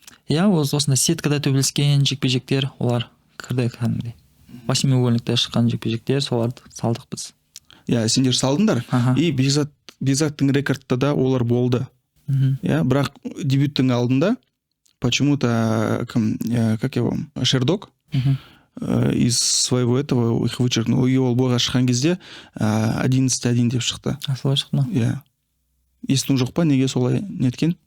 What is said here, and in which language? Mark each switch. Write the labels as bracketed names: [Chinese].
[Kazakh] Иә, осында сеткада төбелескен жекпе-жектер, олар кірді кәдімгідей. 8-угольникте шыққан жекпе-жектер, соларды салдық біз. Иә, сендер салдыңдар. И Бекзаттың рекордта да олар болды. Иә, бірақ дебюттің алдында [Russian] почему-то как его, Шердок из своего этого их вычеркнул. [Kazakh] И ол бойға шыққан кезде 11-1 деп шықты. Солай шықты ма? Иә. Естің жоқ па, неге солай неткен?